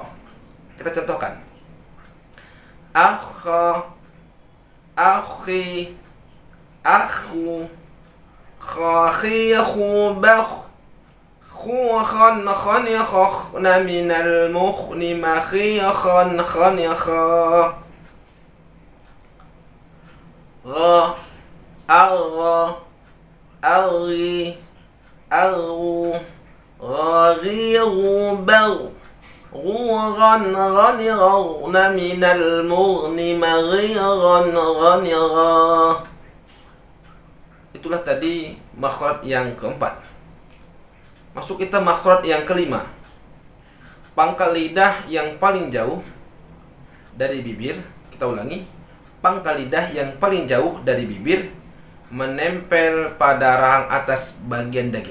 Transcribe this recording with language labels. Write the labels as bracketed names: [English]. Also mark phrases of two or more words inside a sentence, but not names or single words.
[Indonesian] Kita contohkan. Akha, akhi, akhu, khahi, khubakh, khukhan, khanikhna, minal mukhni, makhikhan, khanikha. Gha, agha, aghi, aghu, ghaghi, ghubagh, غوغا غنغا من المغن مغيغا غنغا. Itulah tadi makhraj yang keempat. Masuk kita makhraj yang kelima. Pangkal lidah yang paling jauh dari bibir. Kita ulangi. Pangkal lidah yang paling jauh dari bibir menempel pada rahang atas bagian daging.